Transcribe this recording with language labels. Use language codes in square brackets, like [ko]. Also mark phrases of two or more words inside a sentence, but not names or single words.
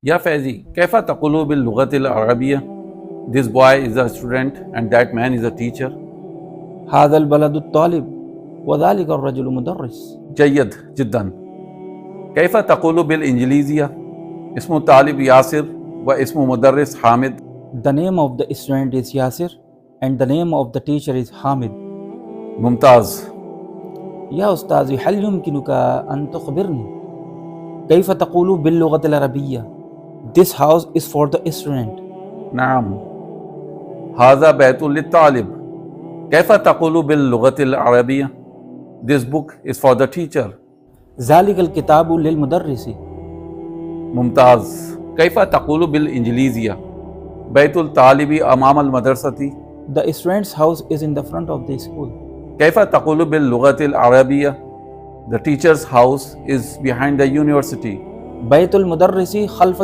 [ar] يا فيضي كيف تقول باللغة العربية, [en] This boy is a student and that man is a teacher. [ar] هذا الولد طالب وذلك الرجل مدرس. جيد جدا. كيف تقول بالإنجليزية، اسم الطالب ياسر واسم المدرس حامد. [en] The name of the student is Yasir and the name of the teacher is Hamid. [ar] ممتاز. يا أستاذ هل يمكنك أن تخبرني كيف تقول باللغة العربية, [en] This house is for the student. [ar] نعم. هذا بيت للطالب، كيف تقول باللغة العربية, [en] This book is for the teacher. [ar] ذلك الكتاب للمدرس. ممتاز. كيف تقول بالإنجليزية، بيت الطالب أمام المدرسة. [en] The student's house is in the front of the school. [ar] كيف تقول باللغة العربية, [en] The teacher's house is behind the university. [ar] بيت المدرس خلف